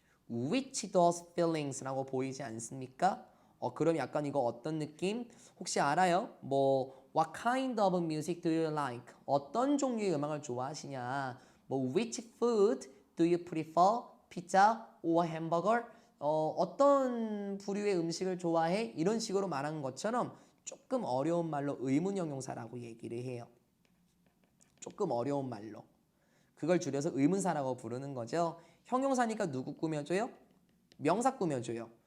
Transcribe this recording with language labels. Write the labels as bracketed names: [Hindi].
[English] which those feelings [Korean] 라고 보이지 않습니까? 그럼 약간 이거 어떤 느낌? 혹시 알아요? [English] what kind of music do you like? [Korean] 어떤 종류의 음악을 좋아하시냐? [English] which food do you prefer? pizza or hamburger? [Korean] 어떤 부류의 음식을 좋아해? 이런 식으로 말하는 것처럼 조금 어려운 말로 의문형용사라고 얘기를 해요. 조금 어려운 말로. 그걸 줄여서 의문사라고 부르는 거죠. 형용사니까 누구 꾸며줘요? 명사 꾸며줘요.